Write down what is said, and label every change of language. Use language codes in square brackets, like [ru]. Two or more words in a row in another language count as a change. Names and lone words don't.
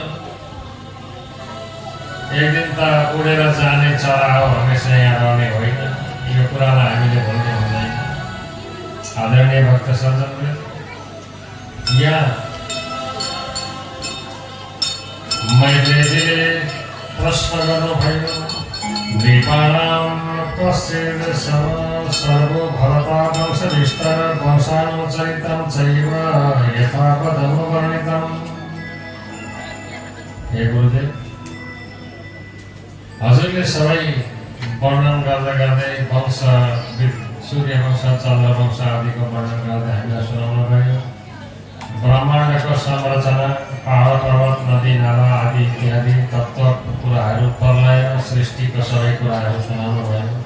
[ne] एक दिन त उडेर जाने चरा हो, हमेसा यहाँ रहने होइन। यो कुरालाई हामीले भुल्ने हुँदैन। आदरणीय भक्त सज्जनले यहाँ मैले प्रश्न गर्नुभयो, [sa] नृपाणां कश्चित् सर्वो भवता वंश विस्तार वंशानुचरितं चैव यथावदनुवर्णितम्। [ne] हे गुरुदेव, हजुरले सबै वर्णन गर्दै गर्दै वंश, सूर्य वंश, चन्द्र वंश आदिको वर्णन गर्दै हामीलाई सुनाउनु भयो। ब्रह्माण्डको संरचना, पहाड पर्वत नदी नाला आदि इत्यादि तत्त्वको कुराहरू, प्रलय सृष्टिको सबै कुराहरू सुनाउनु भयो।